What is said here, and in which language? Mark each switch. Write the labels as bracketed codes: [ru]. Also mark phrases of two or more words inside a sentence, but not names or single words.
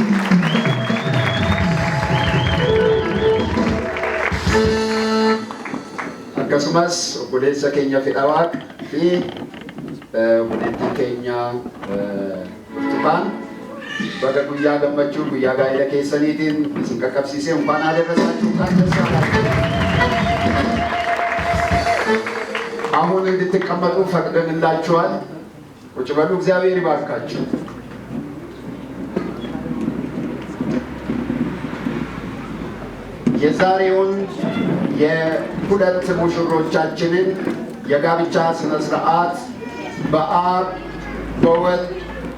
[om] Akkasumas obboleessa keenya Fidhawaaq fi obboleettii keenya Burtukaan baga guyyaa gammachuu guyyaa gaa'ela keessaniitiin isin qaqqabsiisee [am] እንኳን አደረሳችሁ አሁን እንድትቀመጡ ፈቅደንላችኋል። ቁጭ በሉ። እግዚአብሔር ይባርካችሁ። የዛሬውን የሁለት ሙሽሮቻችንን የጋብቻ ስነ ስርዓት በአብ በወልድ